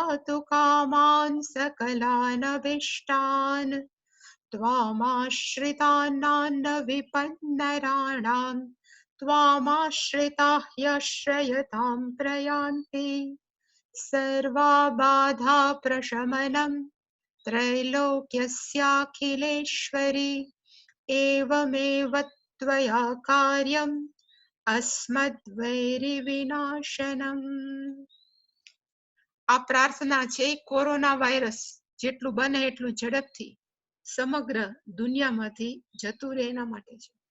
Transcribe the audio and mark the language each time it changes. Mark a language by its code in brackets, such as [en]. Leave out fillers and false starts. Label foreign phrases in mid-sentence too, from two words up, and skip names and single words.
[sa] तु कामान् सकलानभीष्टान् त्वामाश्रितान्नान्न विपन्नराणां त्वामाश्रिताः यश्रयतां प्रयान्ति सर्वा बाधा प्रशमनं त्रैलोक्यस्याखिलेश्वरी एवमेव त्वया कार्यम् अस्मद्वैरिविनाशनम्। [gu] આ પ્રાર્થના છે કોરોના વાયરસ જેટલું બને એટલું ઝડપથી સમગ્ર દુનિયામાંથી જતું રહે એના માટે છે.